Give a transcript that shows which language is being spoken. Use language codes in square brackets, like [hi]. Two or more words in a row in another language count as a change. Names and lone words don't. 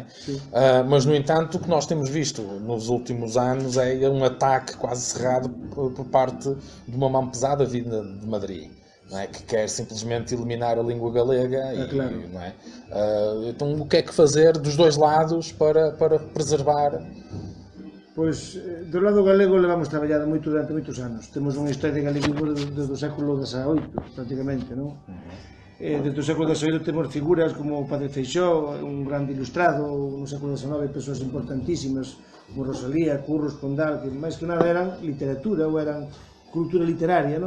[pt] Mas no entanto o que nós temos visto nos últimos anos é um ataque quase cerrado por parte de uma mão pesada vinda de Madrid. Não é? Que quer simplesmente eliminar a língua galega claro. Não é? Então o que é que fazer dos dois lados para preservar? [gl] Pois, do lado galego levamos traballado moito durante moitos anos. Temos unha historia de galeguismo do século XVIII, prácticamente, non? Desde o século XVIII temos figuras como o Padre Feixóo, un grande ilustrado, no século XIX persoas importantísimas como Rosalía, Curros, Pondal, que máis que nada eran literatura ou eran cultura literaria, non?